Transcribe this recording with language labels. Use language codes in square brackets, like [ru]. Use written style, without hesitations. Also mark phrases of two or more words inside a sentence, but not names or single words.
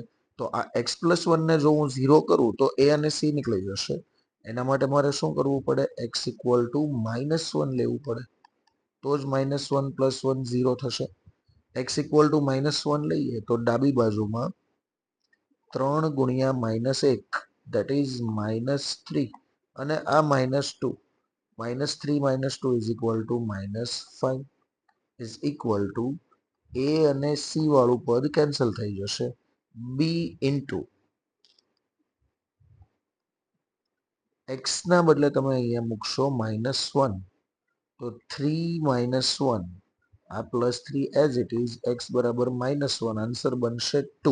[gu] તો આ x+1 ને જો હું 0 કરું તો એ અને સી નીકળી જશે. એના માટે મારે શું કરવું પડે? x = -1 લેવું પડે, તો જ -1 + 1 0 થશે. x = -1 લઈએ તો ડાબી બાજુમાં 3 ગુણ્યા -1 [en] that is [gu] -3 અને આ -2, -3 - 2 [en] is equal to -5 is equal to [gu] a અને c વાળું પદ કેન્સલ થઈ જશે. b ઇન્ટુ x ના બદલે તમે અહીંયા મૂકશો -1, તો 3 - 1 આ +3 [en] as it is, [gu] x બરાબર -1, આન્સર બનશે 2.